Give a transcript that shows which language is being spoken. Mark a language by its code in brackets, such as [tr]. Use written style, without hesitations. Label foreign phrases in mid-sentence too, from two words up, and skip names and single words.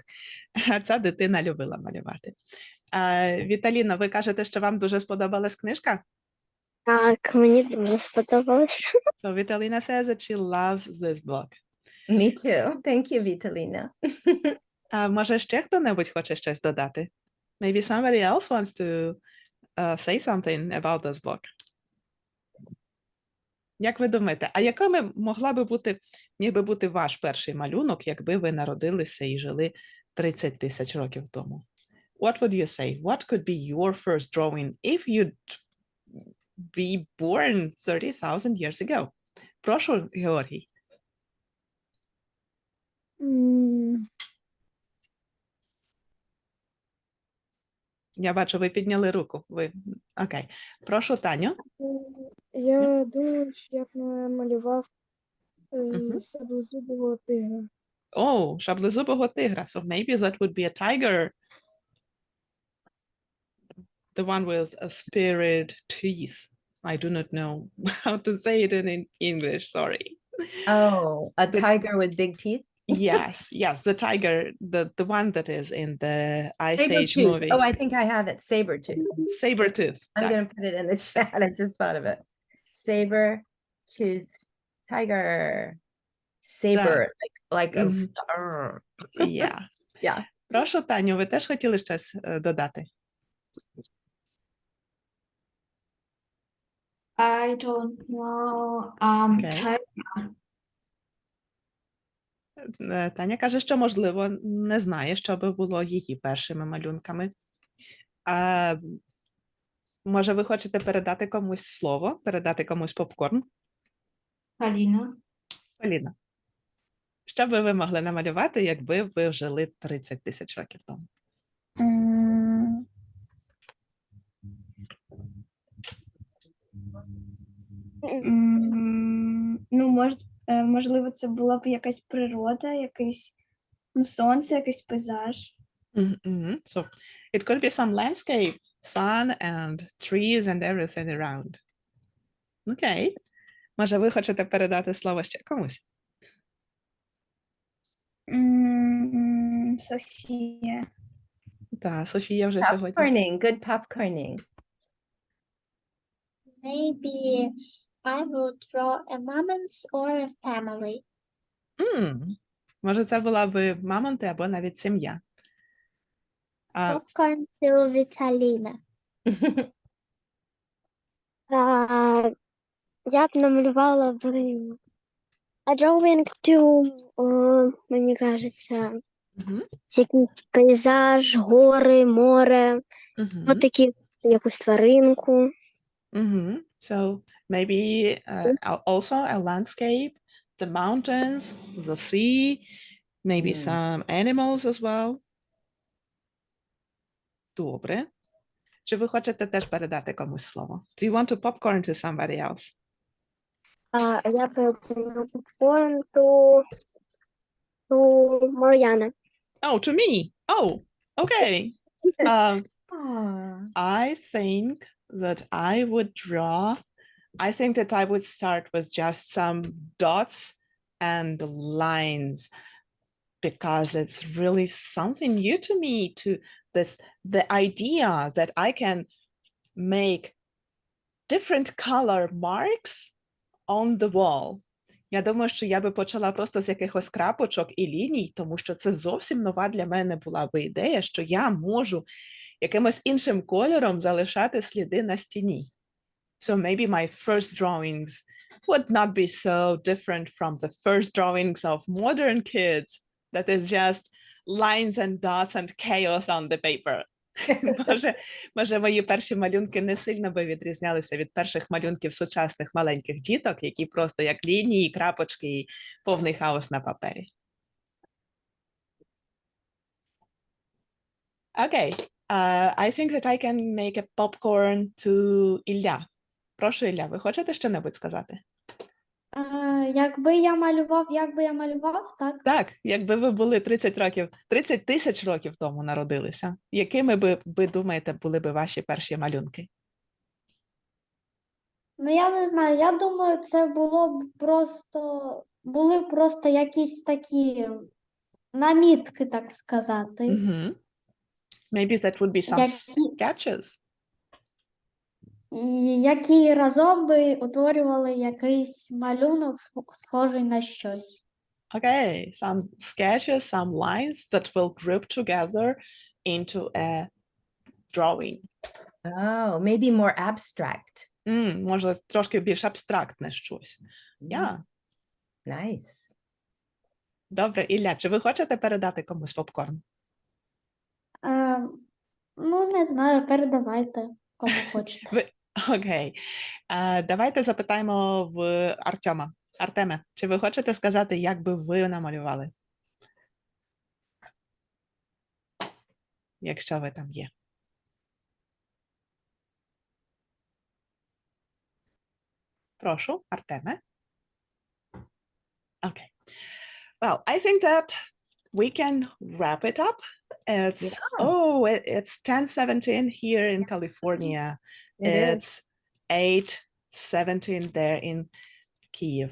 [uk] А ця дитина любила малювати. Віталіна, ви кажете, що вам дуже сподобалась книжка? Так, мені дуже сподобалось. [en] So Vitalina says that she loves this book. Me too. Thank you, Vitalina. [uk] А може, ще хто-небудь хоче щось додати? [en] Maybe somebody else wants to say something about this book. [uk] Як ви думаєте, а якими міг би бути ваш перший малюнок, якби ви народилися і жили 30 тисяч років тому? [en] What would you say? What could be your first drawing if you'd be born 30,000 years ago? [uk] Прошу, Георгій. Я бачу, ви підняли руку. Окей. Прошу, Таню. Я думаю, що я б намалював Мгм. саблезубого тигра. Oh, шаблезубого тигра. [en] So maybe that would be a tiger. The one with a spirit teeth. I do not know how to say it in English, sorry. Oh, a tiger with big teeth? Yes, the tiger, the one that is in the Ice Age Saber-tooth. movie. Oh, I think I have it. Saber-tooth. Saber-tooth. I'm [uk] так. [en] going to put it in the chat. I just thought of it. Saber-tooth tiger. Saber, like a Мгм. star. Yeah. Yeah. [uk] Прошу, Таню, ви теж хотіли щось додати? [en] I don't know. [uk] Окей. Таня каже, що, можливо, не знає, що би було її першими малюнками. А, може, ви хочете передати комусь слово, передати комусь попкорн? Поліна. Поліна, що би ви могли намалювати, якби ви жили 30 тисяч років тому? Ну, можливо, це була б якась природа, якесь сонце, якийсь пейзаж. So it could be some landscape, sun and trees and everything around. Окей. Може, ви хочете передати слово ще комусь? Софія. Так, Софія вже сьогодні. [en] Popcorning, good popcorning. Maybe I will draw a moment or a family. [uk] Може, це була б мамонти або навіть сім'я. [en] Popcorn to Віталіна. [uk] Я б намалювала б [en] a drawing to, [uk] мені кажеться, якийсь пейзаж, гори, море, такі якусь тваринку. [en] So maybe also a landscape, the mountains, the sea, maybe some animals as well. [uk] Добре. Чи ви хочете теж передати комусь слово? [en] Do you want to popcorn to somebody else? [uk] Я б [en] popcorn to Marianna. Oh, to me. Oh, okay. I think that I would draw, I think that I would start with just some dots and lines because it's really something new to me, to the idea that I can make different color marks on the wall. [uk] Я думаю, що я би почала просто з якихось крапочок і ліній, тому що це зовсім нова для мене була би ідея, що я можу якимось іншим кольором залишати сліди на стіні. [en] So maybe my first drawings would not be so different from the first drawings of modern kids, that is just lines and dots and chaos on the paper. [uk] Може, мої перші малюнки не сильно би відрізнялися від перших малюнків сучасних маленьких діток, які просто як лінії, крапочки і повний хаос на папері. [en] Okay, I think that I can make a popcorn to Ілля. [uk] Прошу, Ілля, ви хочете що-небудь сказати? Якби я малював, так? Так, якби ви були 30 тисяч років тому народилися, якими би, ви думаєте, були б ваші перші малюнки? Ну, я не знаю, я думаю, це були просто якісь такі намітки, так сказати. [en] Maybe that would be some sketches. [uk] Які разом би утворювали якийсь малюнок, схожий на щось. [en] Okay, some sketches, some lines that will group together into a drawing. Oh, maybe more abstract. [uk] Може, трошки більш абстрактне щось. [en] Yeah. Nice. [uk] Добре, Ілля, чи ви хочете передати комусь попкорн? Ну, не знаю, передавайте, кому хочете. Окей. Давайте запитаємо в Артема. Артеме, чи ви хочете сказати, як би ви намалювали? Якщо ви там є. Прошу, Артеме. [en] Okay. Well, I think that we can wrap it up. It's 10:17 here in California. It's 8:17 there in Kyiv.